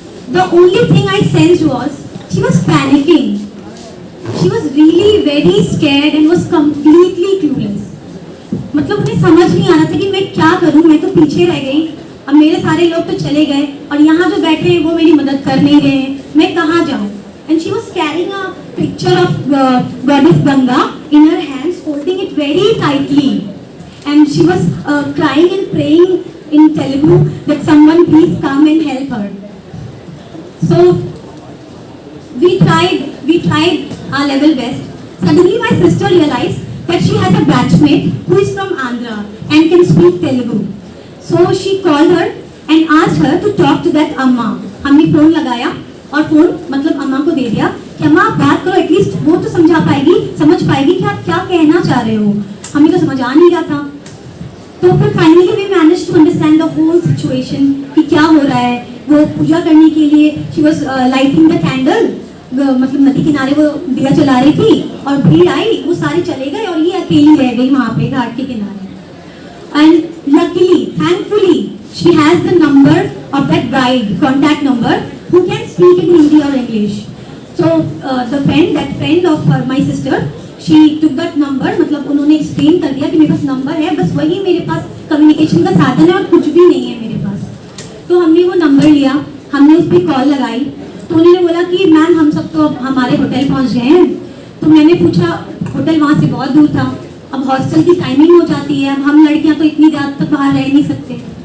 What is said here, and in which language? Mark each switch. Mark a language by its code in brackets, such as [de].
[en] The only thing I sensed was she was panicking. She was really very scared and was completely clueless. [hi] मतलब उन्हें समझ नहीं आ रहा था कि मैं क्या करूं. मैं तो पीछे रह गई, अब मेरे सारे लोग तो चले गए और यहाँ जो बैठे हैं वो मेरी मदद कर नहीं रहे हैं. मैं कहाँ जाऊं? [en] And she was carrying a picture of goddess Ganga in her hands, holding it very tightly. And she was crying and praying in Telugu that someone please come and help her. So we tried our level best. Suddenly my sister realized that she has a batchmate who is from Andhra and can speak Telugu. So she called her and asked her to talk to that amma. [hi] हमने phone लगाया और phone मतलब अम्मा को दे दिया कि अम्मा आप बात करो, एटलीस्ट वो तो समझ पाएगी कि आप क्या कहना चाह रहे हो. हमें तो समझ आ नहीं रहा था. तो फिर finally [en] we manage to understand the whole situation [hi] कि क्या हो रहा है. वो पूजा करने के लिए [en] she was lighting the candle, [hi] मतलब नदी किनारे वो दिया जला रही थी और भीड़ आई, वो सारे चले गए और ये अकेली रह गई वहाँ पे घाट के किनारे. [en] And luckily, thankfully, she has the number of that guide, contact number, who can speak in Hindi or English. So that friend of my sister, she took that number. [hi] मतलब उन्होंने एक्सप्लेन कर दिया कि मेरे पास नंबर है, बस वही मेरे पास कम्युनिकेशन का साधन है और कुछ भी नहीं है मेरे पास. तो हमने वो नंबर लिया, हमने उस पर कॉल लगाई. तो उन्होंने बोला कि मैम हम सब तो अब हमारे होटल पहुंच गए हैं. तो मैंने पूछा, होटल वहाँ से बहुत दूर था, अब हॉस्टल की टाइमिंग हो जाती है, अब हम लड़कियाँ तो इतनी रात तक बाहर रह नहीं सकते.